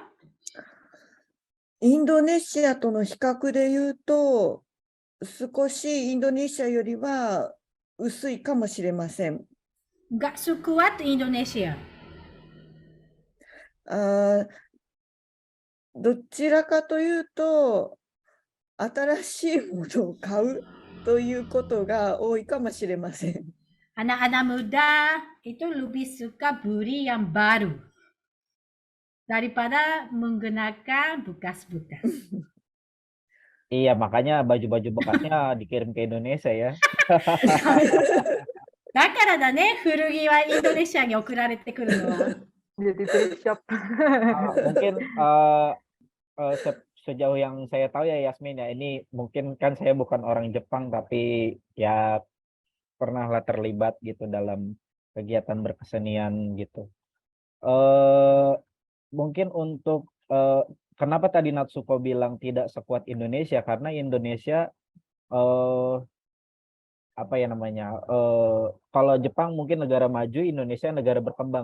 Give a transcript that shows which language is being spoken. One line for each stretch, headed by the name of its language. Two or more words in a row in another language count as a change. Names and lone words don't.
Japanese: インドネシアとの比較で言うと、少しインドネシアよりは薄いかもしれません。
Indonesian: Nggak sekuat Indonesia.
Japanese: あーどちらかというと、新しいものを買うということが多いかもしれません。
Indonesian: Anak-anak muda itu lebih suka beli yang baru daripada menggunakan bekas-bekas. Iya, makanya baju-baju bekasnya dikirim ke Indonesia ya.
Japanese: だからだね、古着はインドネシアに送られてくるのは。
Indonesian: Jadi
English: thrift shop.
Indonesian: Mungkin sejauh yang saya tahu ya Yasmin ya, ini mungkin kan saya bukan orang Jepang tapi ya pernahlah terlibat gitu dalam kegiatan berkesenian gitu. Mungkin untuk kenapa tadi Natsuko bilang tidak sekuat Indonesia, karena Indonesia apa ya namanya, kalau Jepang mungkin negara maju, Indonesia negara berkembang.